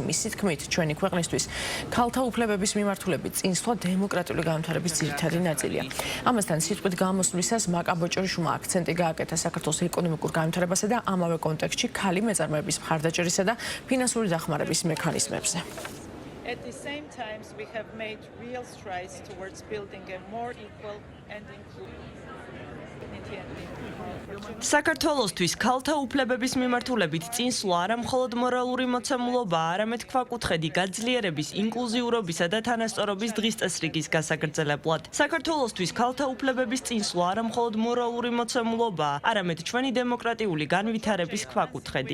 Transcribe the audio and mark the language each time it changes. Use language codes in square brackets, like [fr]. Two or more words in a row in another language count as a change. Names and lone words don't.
[ka] მისი თქმით, ჩვენი ქვეყნისთვის ქალთა უფლებების მიმართულებით წინსვლა დემოკრატიული განვითარების ძირითადი ნაწილია. ამასთან სიტყვით გამოსვლისას მაკა ბოჭორიშვილმა აქცენტი გააკეთა საქართველოს ეკონომიკურ განვითარებასა და ამავე კონტექსტში ქალი მეწარმეების მხარდაჭერისა და ფინანსური დახმარების მექანიზმებზე. [en] At the same time, we have made real strides towards building a more equal and inclusive [ka] საქართველოსთვის ქალთა უფლებების მიმართულებით წინსვლა არა მხოლოდ მორალური მოცემულობა, არამედ ქვაკუთხედი გაძლიერების, ინკლუზიურობისა და თანასწორობის დღის წესრიგის გასაგრძელებლად. საქართველოსთვის ქალთა უფლებების წინსვლა არა მხოლოდ მორალური მოცემულობა, არამედ ჩვენი დემოკრატიული განვითარების ქვაკუთხედი.